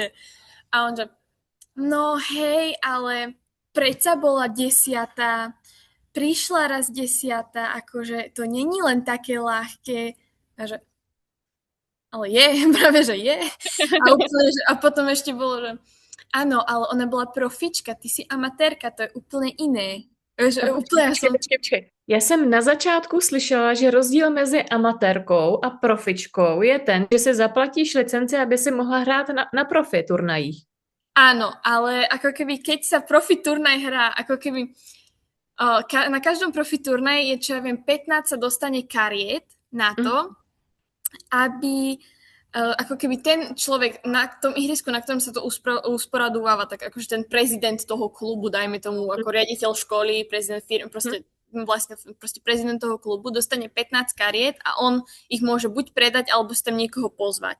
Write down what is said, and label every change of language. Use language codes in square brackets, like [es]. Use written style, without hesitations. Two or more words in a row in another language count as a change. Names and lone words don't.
[sk] A on že, no hej, ale predsa bola 10., prišla raz 10., akože to není len také ľahké. A že, ale je, práve, že je. A, úplne, že, a potom ešte bolo, že áno, ale ona bola profička, ty si amatérka, to je úplne iné. Že úplne [cs] Počkej. Já jsem na začátku slyšela, že rozdíl mezi amatérkou a profičkou je ten, že si zaplatíš licenci, aby si mohla hrát na profi turnajích. [sk] Áno, ale ako keby, keď sa profi turnaj hrá, ako keby na každom profi turnaj je, čo ja viem, 15 sa dostane kariet na to, aby ako keby ten človek na tom ihrisku, na ktorom sa to usporadováva, tak akože ten prezident toho klubu, dajme tomu ako riaditeľ školy, prezident firmy, proste prezident toho klubu dostane 15 kariet a on ich môže buď predať, alebo si tam niekoho pozvať.